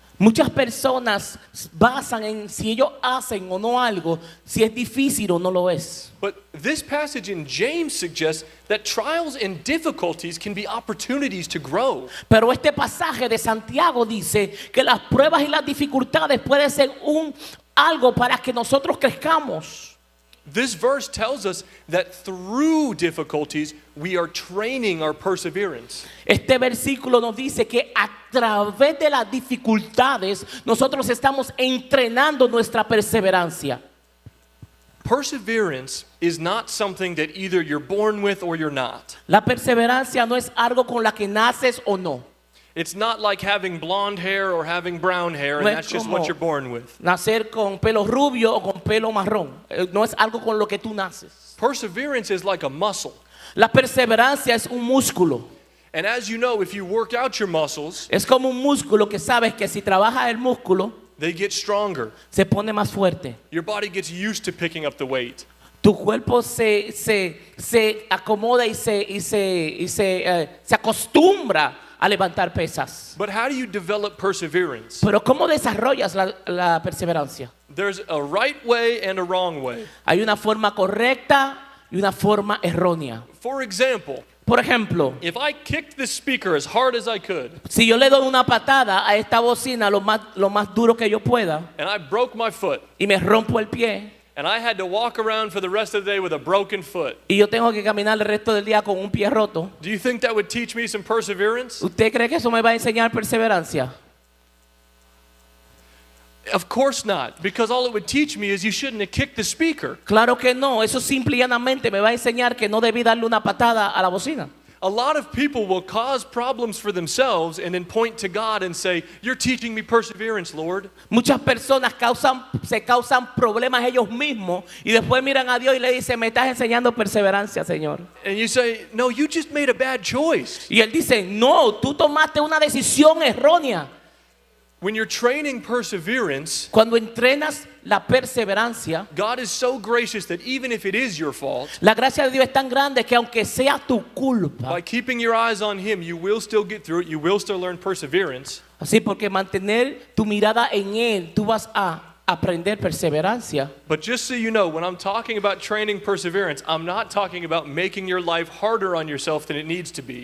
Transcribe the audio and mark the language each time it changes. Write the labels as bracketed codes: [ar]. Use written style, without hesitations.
[es] Muchas personas basan en si ellos hacen o no algo, si es difícil o no lo es. [en] But this passage in James suggests that trials and difficulties can be opportunities to grow. [es] Pero este pasaje de Santiago dice que las pruebas y las dificultades pueden ser algo para que nosotros crezcamos. [en] This verse tells us that through difficulties we are training our perseverance. [es] Este versículo nos dice que a través de las dificultades nosotros estamos entrenando nuestra perseverancia. [en] Perseverance is not something that either you're born with or you're not. [es] La perseverancia no es algo con la que naces o no. [en] It's not like having blonde hair or having brown hair, and [es] No es [en] that's just [es] como [en] what you're born with. [es] nacer con pelo rubio o con pelo marrón. No es algo con lo que tú naces. [en] Perseverance is like a muscle. [es] La perseverancia es un músculo. [en] And as you know, if you work out your muscles, [es] Es como un músculo que sabes que si trabajas el músculo, [en] they get stronger. [es] se pone más fuerte. [en] Your body gets used to picking up the weight. [es] Tu cuerpo se acomoda y se acostumbra a levantar pesas. [en] But how do you develop perseverance? [es] Pero ¿cómo desarrollas la perseverancia? [en] There's a right way and a wrong way. [es] Hay una forma correcta y una forma errónea. [en] For example, [es] Por ejemplo, [en] if I kicked this speaker as hard as I could, [es] si yo le doy una patada a esta bocina lo más duro que yo pueda [en] and I broke my foot, [es] y me rompo el pie [en] and I had to walk around for the rest of the day with a broken foot, [es] y yo tengo que caminar el resto del día con un pie roto, [en] do you think that would teach me some perseverance? [es] ¿usted cree que eso me va a enseñar perseverancia? [en] Of course not, because all it would teach me is you shouldn't have kicked the speaker. [es] Claro que no, eso simple y llanamente me va a enseñar que no debí darle una patada a la bocina. [en] A lot of people will cause problems for themselves and then point to God and say, "You're teaching me perseverance, Lord." [es] Muchas personas se causan problemas ellos mismos y después miran a Dios y le dicen, me estás enseñando perseverancia, Señor. [en] And you say, "No, you just made a bad choice." [es] Y Él dice, no, tú tomaste una decisión errónea. [en] When you're training perseverance, [es] Cuando entrenas la perseverancia, [en] God is so gracious that even if it is your fault, [es] la gracia de Dios es tan grande que aunque sea tu culpa, [en] by keeping your eyes on Him, you will still get through it. You will still learn perseverance. [es] así porque mantener tu mirada en Él, tú vas a aprender perseverancia. [en] But just so you know, when I'm talking about training perseverance, I'm not talking about making your life harder on yourself than it needs to be.